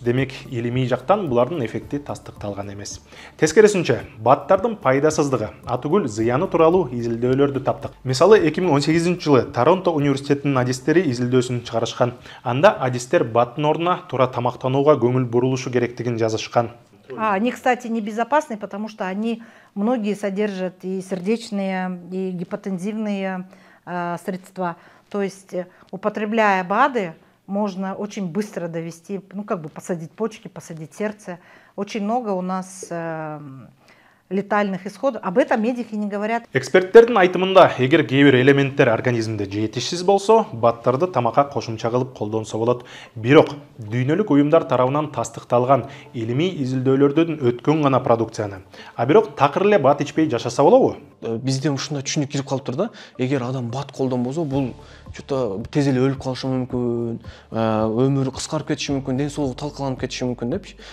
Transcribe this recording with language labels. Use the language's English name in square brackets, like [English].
[Kyrgyz] Демек, илимий жактан булардын эффекти тастыкталган эмес. Тескерисинче, баттардын пайдасыздыгы, атүгүл зыяны тууралуу изилдөөлөрдү таптык. Мисалы, 2018-жылы Торонто университетинин адистери изилдөөсүн чыгарышкан. Анда адистер баттын ордуна туура тамактанууга көңүл бурулушу керектигин жазышкан. [Russian] Они, кстати, небезопасны, потому что они многие содержат и сердечные, и гипотензивные средства. То есть, употребляя БАДы, можно очень быстро довести, ну, как бы посадить почки, посадить сердце. Очень много у нас летальных исходов. Об этом медики не говорят. [Kyrgyz] Эксперттердин айтымында, эгер кээ бир элементтер организмде жетишсиз болсо, баттарды тамакка кошумча кылып колдонсо болот. Бирок дүйнөлүк уюмдар тарабынан тастыкталган илимий изилдөөлөрдөн өткөн гана продукцияны. А бирок такыр эле бат ичпей жашаса болобу? Бизде ушундай түшүнүк кирип калыптыр да. Эгер адам бат колдонбосо, бул чөтө тез эле өлүп калышы мүмкүн, өмүрү кыскарып кетиши мүмкүн, ден соолугу талкаланып кетиши мүмкүн депчи.